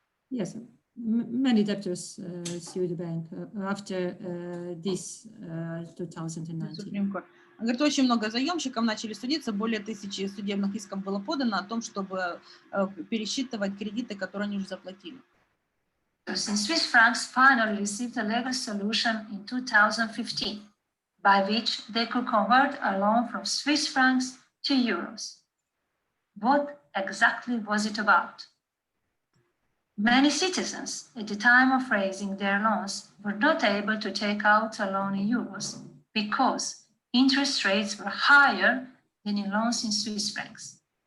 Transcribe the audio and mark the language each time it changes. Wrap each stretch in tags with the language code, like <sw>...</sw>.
<en>Yes, many debtors sued the bank after this 2019.</en> <ru>Он говорит, очень много заемщиков начали судиться, более 1000 судебных исков было подано о том, чтобы пересчитывать кредиты, которые они уже заплатили.</ru> <en>Swiss francs finally received a legal solution in 2015, by which they could convert a loan from Swiss francs to euros. What exactly was it about? Many citizens at the time of raising their loans were not able to take out a loan in euros because interest rates were higher than in loans in Swiss francs.</en>